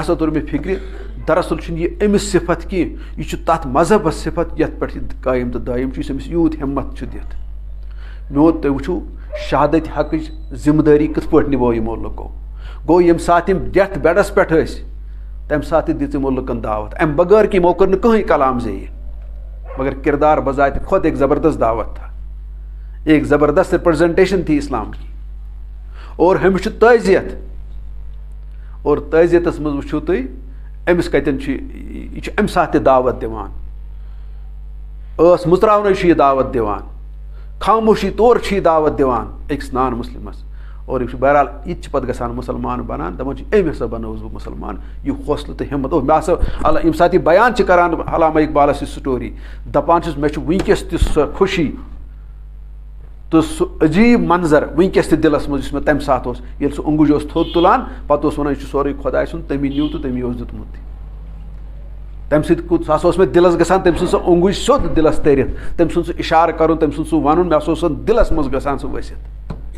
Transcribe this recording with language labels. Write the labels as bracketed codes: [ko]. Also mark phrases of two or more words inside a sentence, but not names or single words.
[ks] ہسا توٚر مےٚ فِکرِ دراصل چھُنہٕ یہِ أمِس صفت کینٛہہ یہِ چھُ تتھ مذہبس صفت یتھ پٮ۪ٹھ یہِ قٲیِم تہٕ دٲیِم چھُ یُس أمِس یوٗت ہِمت چھُ دِتھ میون تُہۍ وٕچھِو شہادت حقٕچ ذِمہٕ دٲری کِتھ پٲٹھۍ نِبٲو یِمو لُکو گوٚو ییٚمہِ ساتہٕ یِم ڈیتھ بیڈس پٮ۪ٹھ ٲسۍ تمہِ ساتہٕ تہِ دِژ یِمو لُکن دعوت امہِ بغٲر کہِ یِمو کٔر نہٕ کٕہٕنۍ کلام زیٚیہِ مگر کردار بذاتِ خۄد [ur] ایک زبردست دعوت تھا ایک زبردست رِپرزنٹیشن تھی اسلام کی [ks] اور ہُمِس چھُ تعزیت اور تعزیتس منٛز وٕچھِو تُہۍ أمِس کتٮ۪ن چھُ یہِ چھُ امہِ ساتہٕ تہِ دعوت دِوان ٲس مٕژراونٕے چھُ یہِ دعوت دِوان خاموشی طور چھُ یہِ دعوت دِوان أکِس نان مُسلِمس اور یہِ چھُ بہرحال یہِ تہِ چھِ پتہٕ گژھان مُسلمان بنان دپان چھِ أمۍ ہسا بنووُس بہٕ مُسلمان یہِ حوصلہٕ تہٕ ہِمت اور مےٚ ہسا ییٚمہِ ساتہٕ یہِ بیان چھِ کران علامہ اقبالس یہِ سٹوری دپان چھُس مےٚ چھُ وٕنکیٚس تہِ سۄ خوشی تہٕ سُہ عجیٖب منظر وٕنکیٚس تہِ دِلس منٛز یُس مےٚ تمہِ ساتہٕ اوس ییٚلہِ سُہ اوٚنٛگُج اوس تھوٚد تُلان پتہٕ اوس ونان یہِ چھُ سورُے خۄداے سُنٛد تٔمی نیوٗ تہٕ تٔمی اوس دیُتمُت تمہِ سۭتۍ سُہ ہسا اوس مےٚ دِلس گژھان تٔمۍ سُنٛد سۄ اوٚنٛگُج سیوٚد دِلس تٔرِتھ تٔمۍ سُنٛد سُہ اِشارٕ کرُن تٔمۍ سُنٛد سُہ وَنُن مےٚ ہسا اوس دِلس منٛز گژھان سُہ ؤسِتھ